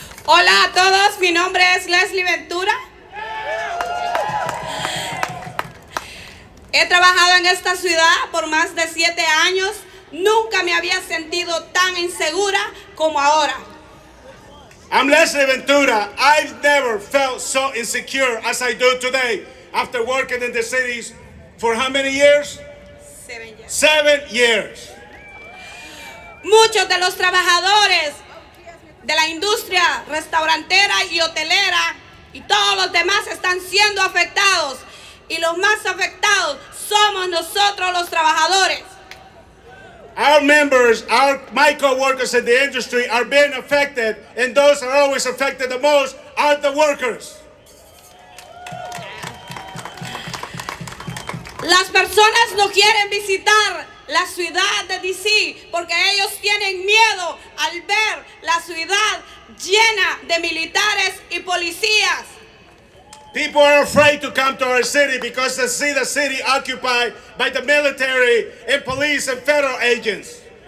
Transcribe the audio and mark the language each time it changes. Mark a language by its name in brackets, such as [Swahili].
[Spanish] Hola a todos, mi nombre es Leslie Ventura. He trabajado en esta ciudad por más de 7 años. Nunca me había sentido tan insegura como ahora. [English] I'm Leslie Ventura. I've never felt so insecure as I do today after working in the cities for how many years? 7 years. 7 years. [Spanish] Muchos de los trabajadores de la industria restaurantera y hotelera y todos los demás están siendo afectados, y los más afectados somos nosotros los trabajadores. [English] Our members, my co-workers in the industry are being affected, and those are always affected the most are the workers. [Spanish] Las personas no quieren visitar la ciudad de DC porque ellos tienen miedo al ver la ciudad llena de militares y policías. [English] People are afraid to come to our city because they see the city occupied by the military and police and federal agents.